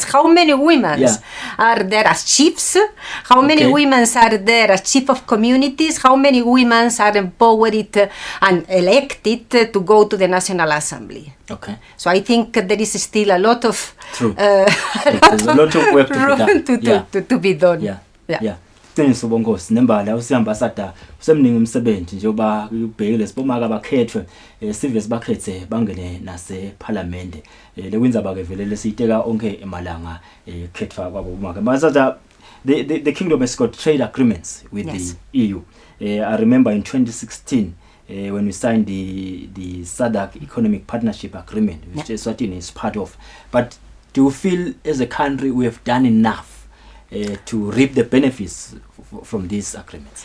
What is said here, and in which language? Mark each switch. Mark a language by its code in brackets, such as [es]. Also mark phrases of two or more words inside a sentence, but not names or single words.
[en] How many women are there as chiefs? How many women are there as chief of communities? How many women are empowered and elected to go to the National Assembly? Okay. So I think there is still a lot of there's a lot of work to be done. To be done. Yeah. [ss] Qiniso bonkosi nembala usiambassador usemningi umsebenzi njengoba ubhekile sibomaka abakhethwe sive sibakhethe bangene nase parliament lekwindzaba ke vele lesiteka onke emalanga khethwa kwabo bomaka ambassador. The kingdom has got trade agreements with the EU. I remember in 2016 when we signed the SADC Economic Partnership Agreement, which Eswatini is part of. But do you feel as a country we have done enough to reap the benefits from these agreements?